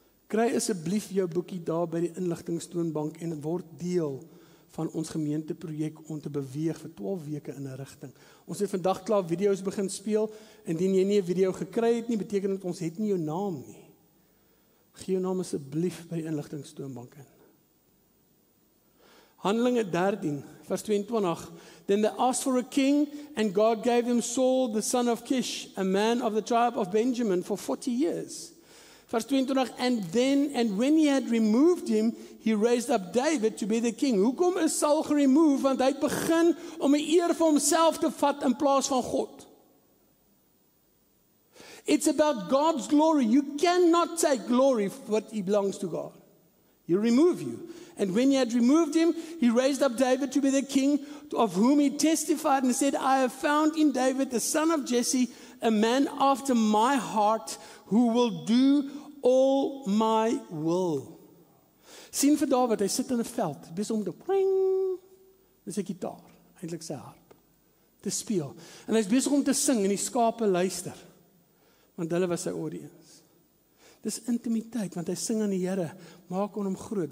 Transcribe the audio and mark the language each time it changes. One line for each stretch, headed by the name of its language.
Afrikaans: Kry asseblief jou boekie daar by die inligtingstoonbank en word deel van ons gemeenteprojek om te beweeg vir 12 weke in 'n rigting. Ons het vandag klaar video's begin speel, indien jy nie 'n video gekry het nie, beteken dit ons het nie jou naam nie. Gee jou naam asseblief by die inligtingstoonbank in. Handelinge 13, vers 22.
English: Then they asked for a king, and God gave them Saul, the son of Kish, a man of the tribe of Benjamin, for 40 years.
Afrikaans: Vers 22,
English: and when he had removed him, he raised up David to be the king.
Afrikaans: Hoekom is Saul geremove? Want hy het begin om 'n eer vir homself te vat in plaas van God.
English: It's about God's glory. You cannot take glory for what belongs to God. He remove you. And when he had removed him, he raised up David to be the king, of whom he testified and said, I have found in David, the son of Jesse, a man after my heart, who will do all my will.
Afrikaans: Sien vir David, hy sit in 'n veld, besig om te pring, dis 'n gitaar, eintlik sy harp, te speel. En hy's besig om te sing en die skape luister, want hulle was sy audience. Dis intimiteit, want hy sing aan die Here, maak hom groot.